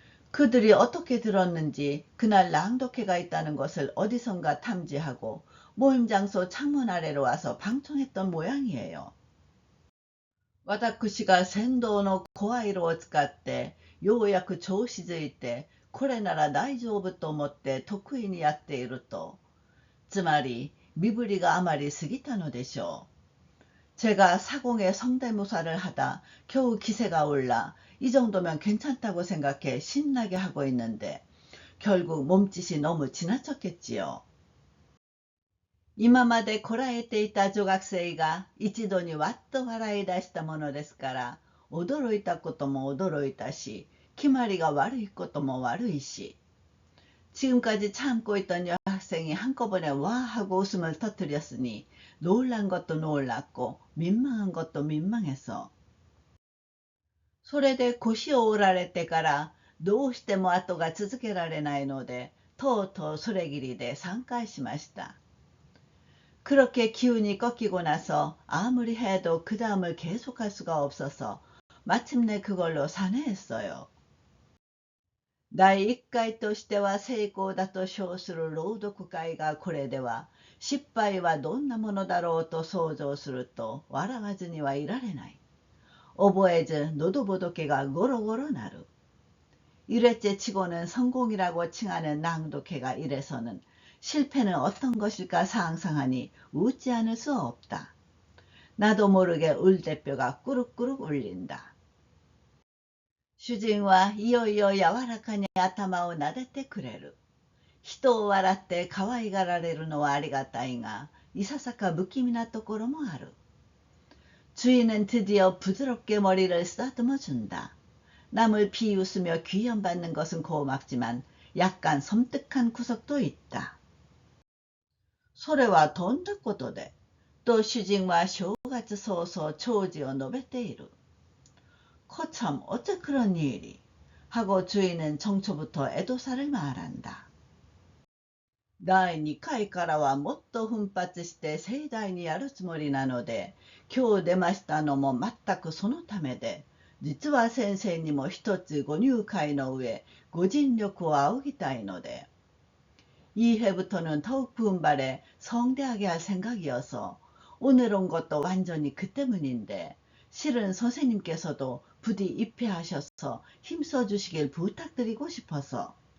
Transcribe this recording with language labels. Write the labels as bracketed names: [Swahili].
[Korean] 그들이 어떻게 들었는지 그날 낭독회가 있다는 것을 어디선가 탐지하고 모임 장소 창문 아래로 와서 방청했던 모양이에요. [Japanese] 私が船頭の声色を使ってようやく調子づいてこれなら大丈夫と思って得意にやっていると、つまり身振りがあまり過ぎたのでしょう。 [Korean] 제가 사공의 성대모사를 하다 겨우 기세가 올라 이 정도면 괜찮다고 생각해 신나게 하고 있는데 결국 몸짓이 너무 지나쳤겠지요. [Japanese] 今までこらえていた女学生が一度にわっと笑い出したものですから、驚いたことも驚いたし、決まりが悪いことも悪いし、 [Korean] 지금까지 참고 있던 여학생이 한꺼번에 와 하고 웃음을 터뜨렸으니 놀란 것도 놀랐고 민망한 것도 민망해서 [Japanese] それで腰を折られてからどうしても後が続けられないのでとうとうそれぎりで散会しました。 [Korean] 그렇게 기운이 꺾이고 나서 아무리 해도 그 다음을 계속할 수가 없어서 마침내 그걸로 산회했어요. [Japanese] 第1回としては成功だと称する朗読会がこれでは、失敗はどんなものだろうと想像すると笑わずにはいられない。覚えず喉仏がゴロゴロなる。 [Korean] 1회째 치고는 성공이라고 칭하는 낭독회가 이래서는 실패는 어떤 것일까 상상하니 웃지 않을 수 없다. 나도 모르게 울대뼈가 꾸룩꾸룩 울린다. [Japanese] 主人はいよいよ柔らかに頭を撫でてくれる。人を笑って可愛がられるのはありがたいが、いささか不気味なところもある。 [Korean] 주인은 드디어 부드럽게 머리를 쓰다듬어 준다. 남을 비웃으며 귀염받는 것은 고맙지만 약간 섬뜩한 구석도 있다. [Japanese] それはどんなことでと主人は正月早々長辞を述べている。 [Korean] 거참 어째 그런 일이 하고 주인은 정초부터 애도사를 말한다. [Japanese] 第2回からはもっと奮発して盛大にやるつもりなので、今日出ましたのも全くそのためで、実は先生にも一つご入会の上、ご尽力を仰ぎたいので、 [Korean] 2회부터는 더욱 분발해 성대하게 할 생각이어서 오늘 온 것도 완전히 그 때문인데, 실은 선생님께서도 부디 입회하셔서 힘써주시길 부탁드리고 싶어서.